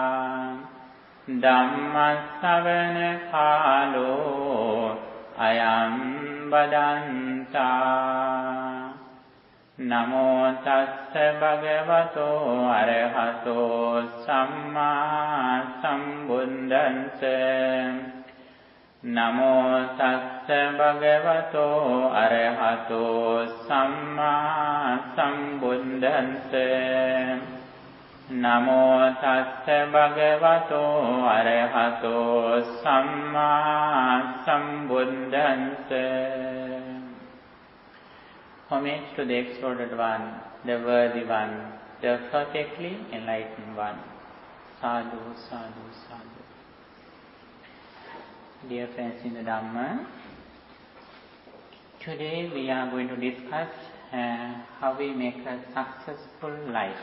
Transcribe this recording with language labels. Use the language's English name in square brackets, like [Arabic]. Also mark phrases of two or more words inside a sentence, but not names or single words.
[Pali] Dhammasavana Kalo Ayam Badanta Namo tassa bhagavato arahato samma sambuddhassa Namo tassa bhagavato arahato samma sambuddhassa Namo tassa bhagavato arahato samma sambuddhassa [English] Homage to the exalted one, the worthy one, the perfectly enlightened one. [Pali] Sadhu, sadhu, sadhu. [English] Dear friends in the Dhamma, today we are going to discuss how we make a successful life.